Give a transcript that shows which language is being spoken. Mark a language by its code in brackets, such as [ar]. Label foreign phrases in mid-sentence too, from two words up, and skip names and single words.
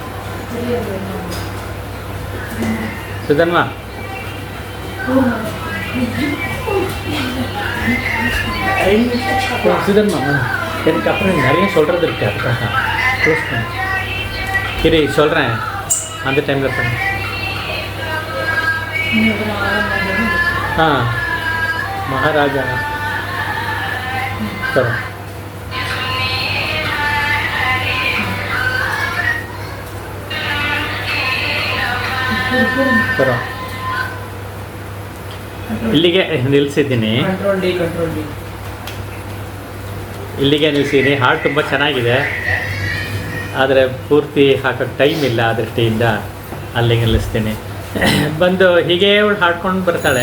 [ta] சுதன்மா, சுதன்மா எனக்கு அப்புறம் நிறைய சொல்கிறது இருக்கு, அதுக்காக க்ளோஸ் பண்ணு. இரு சொல்கிறேன், அந்த டைமில் பண்ணு. [hi] हाँ, महाराजा करो. करो. [kn] ಇಲ್ಲಿಗೆ ನಿಲ್ಲಿಸಿದ್ದೀನಿ. ಇಲ್ಲಿಗೆ ನಿಲ್ಲಿಸಿದ್ದೀನಿ. ಹಾಡು ತುಂಬ ಚೆನ್ನಾಗಿದೆ, ಆದರೆ ಪೂರ್ತಿ ಹಾಕೋಕ್ಕೆ ಟೈಮ್ ಇಲ್ಲ. ಆ ದೃಷ್ಟಿಯಿಂದ ಅಲ್ಲಿಗೆ ನಿಲ್ಲಿಸ್ತೀನಿ. ಬಂದು ಹೀಗೆ ಅವಳು ಹಾಡ್ಕೊಂಡು ಬರ್ತಾಳೆ.